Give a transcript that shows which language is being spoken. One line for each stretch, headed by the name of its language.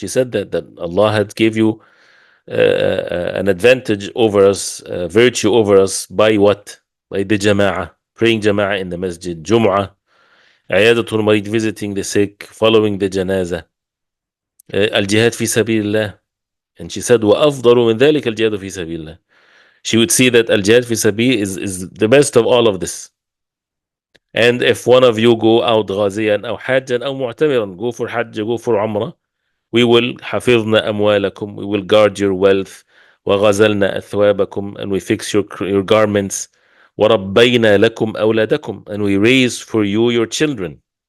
English: She said that Allah had gave you an advantage over us, virtue over us, by what? By the jama'ah, praying jama'ah in the masjid, jum'ah,
Arabic: عيادة المريض,
English: visiting the sick, following the janazah,
Arabic: الجهاد في سبيل الله.
English: And she said,
Arabic: وَأَفْضَلُ مِنْ ذَلِكَ الْجِهَادُ فِي سَبِيلِ اللَّهِ.
English: She would see that al-jihad fi sabil is the best of all of this. And if one of you go out
Arabic: غازيا أو حاجا أو معتمرا,
English: go for hajj, go for umrah, we will
Arabic: حفظنا أموالكم,
English: we will guard your wealth,
Arabic: وغزلنا أثوابكم,
English: and we fix your garments,
Arabic: وربينا لكم أولادكم,
English: and we raise for you your children.